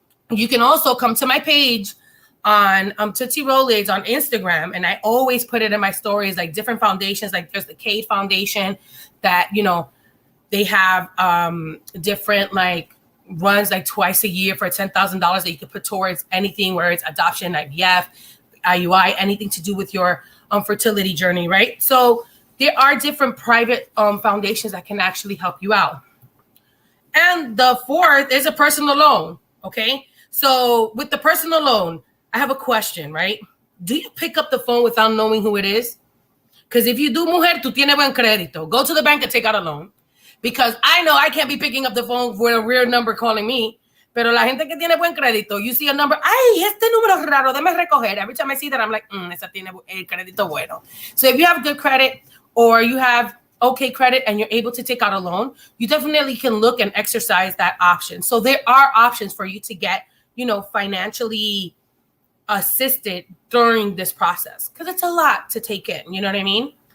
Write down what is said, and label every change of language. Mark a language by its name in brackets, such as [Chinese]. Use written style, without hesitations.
[English] You can also come to my page on Tootsie Rolaids on Instagram, and I always put it in my stories, like different foundations, like there's the Cade Foundation that, you know, they have different like runs like twice a year for $10,000 that you can put towards anything, where it's adoption, IVF, IUI, anything to do with your fertility journey, right? So there are different private foundations that can actually help you out. And the fourth is a personal loan, okay? So with the personal loan, I have a question, right? Do you pick up the phone without knowing who it is? Because if you do, [Spanish] mujer, tú tienes buen crédito. [English] Go to the bank and take out a loan. Because I know I can't be picking up the phone for a weird number calling me. [Spanish] Pero la gente que tiene buen crédito, [English] you see a number, [Spanish] ay, este número es raro, déme recoger. [English] Every time I see that, I'm like, [Spanish] esa tiene el crédito bueno. [English] So if you have good credit or you have okay credit and you're able to take out a loan, you definitely can look and exercise that option. So there are options for you to get, you know, financially assisted during this process, because it's a lot to take in, you know what I mean?